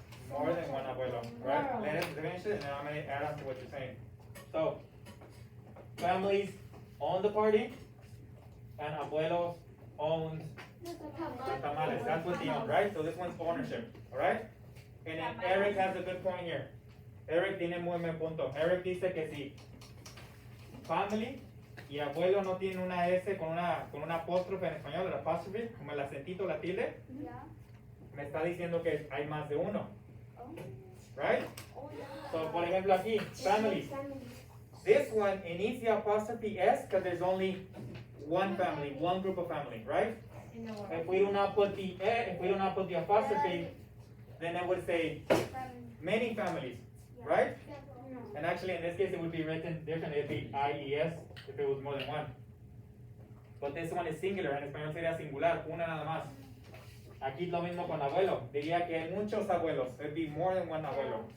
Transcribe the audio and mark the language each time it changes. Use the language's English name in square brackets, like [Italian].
[English] More than one abuelo, right? Let us finish it and then I'm going to add on to what you're saying. So, families own the party and abuelo owns the tamales. That's what they own, right? So this one's ownership, alright? And then Eric has a good point here. [Spanish] Eric tiene muy buen punto. Eric dice que si family y abuelo no tienen una S con una apóstrofe en español, el apostrophe, como el acentito, la tilde, me está diciendo que hay más de uno. [English] Right? [Spanish] So, por ejemplo aquí, families. [English] This one, it needs the apostrophe S because there's only one family, one group of family, right? If we do not put the apostrophe, then it would say many families, right? And actually actually in this case it would be written different, it'd be IES if it was more than one. But this one is singular, [Spanish] en español sería singular, una nada más. Aquí lo mismo con abuelo, diría que hay muchos abuelos, [English] it'd be more than one abuelo.